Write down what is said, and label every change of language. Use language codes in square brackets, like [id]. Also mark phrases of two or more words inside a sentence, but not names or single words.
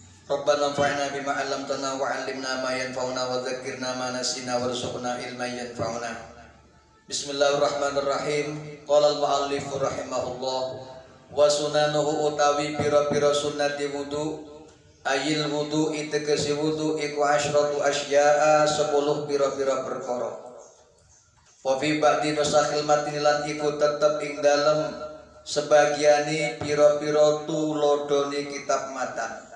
[ar] ربنا انفعنا بما علمتنا وعلمنا ما ينفعنا وذكرنا ما نسينا وارزقنا علما ينفعنا. بسم الله الرحمن الرحيم. قال المؤلف رحمه الله وسننه [jv] utawi pira-pira sunnati wudu ayil wudu itegesi wudu iku [ar] عشرة أشياء [jv] 10 pira-pira perkara. [ar] وفي بعض نسخ المتن [jv] lan iku tetep ing dalem sebagiane pira-pira tulodone kitab matan.